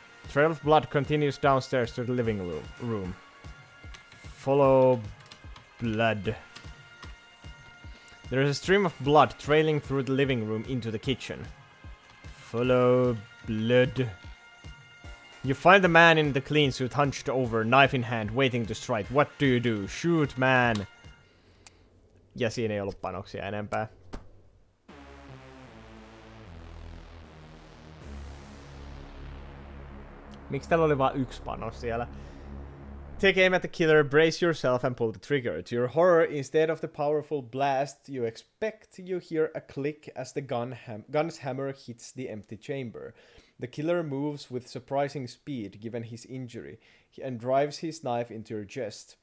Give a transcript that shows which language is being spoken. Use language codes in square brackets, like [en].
[en] Trail of blood continues downstairs to the living room. Follow blood. There is a stream of blood trailing through the living room into the kitchen. Follow blood. You find the man in the clean suit hunched over, knife in hand, waiting to strike. What do you do? Shoot, man. [fi] Ja siinä ei ollut panoksia enempää. Miksi täällä oli vain yksi panos siellä? [en] Take aim at the killer, brace yourself and pull the trigger. To your horror, instead of the powerful blast you expect, you hear a click as the gun's hammer hits the empty chamber. The killer moves with surprising speed given his injury and drives his knife into your chest.